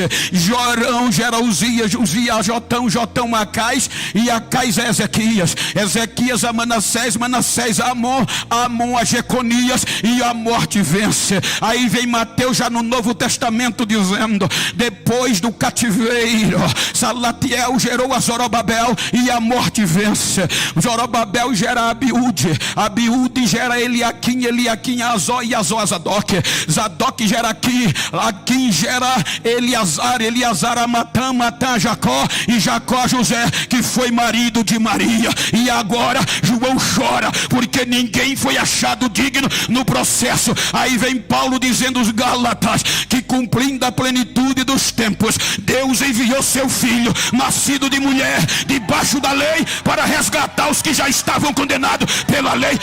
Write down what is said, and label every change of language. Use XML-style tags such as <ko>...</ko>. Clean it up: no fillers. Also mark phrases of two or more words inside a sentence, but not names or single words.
<pt>Jorão gera Uzias, Uzias a Jotão, Jotão a Acais, e Acais a Ezequias, Ezequias a Manassés, Manassés a Amon, Amon a Jeconias, e a morte vence. Aí vem Mateus já no Novo Testamento dizendo: depois do cativeiro, Salatiel gerou a Zorobabel, e a morte vence. Zorobabel gera Abiúde, Abiúde gera Eliaquim, Eliaquim a Azó, e Azó a Zadok, Zadok gera Aquim, Aquim gera Eleazar, Eleazar a Matã, Matã a Jacó, e Jacó a José, que foi marido de Maria. E agora João chora, porque ninguém foi achado digno no processo. Aí vem Paulo dizendo aos Gálatas que, cumprindo a plenitude dos tempos, Deus enviou seu filho, nascido de mulher, debaixo da lei, para resgatar os que já estavam condenados pela lei.</pt>